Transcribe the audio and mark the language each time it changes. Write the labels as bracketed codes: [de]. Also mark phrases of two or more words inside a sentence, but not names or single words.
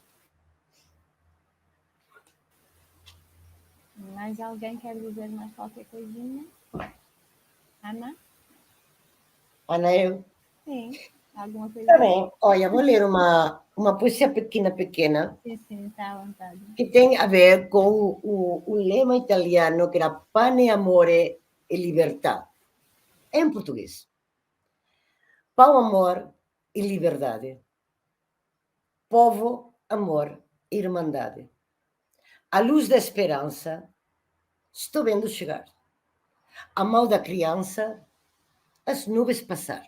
[pt] Mais alguém quer dizer mais qualquer coisinha? Ana? Ana, eu Sim. Alguma Está coisinha? bem. Olha, vou ler uma poesia pequena, Sim, está à vontade. que tem a ver com o lema italiano que era [it] pane, amore e libertà. [pt] É em português. Pão, amor e liberdade. Povo, amor e irmandade. A luz da esperança estou vendo chegar. A mão da criança, as nuvens passar.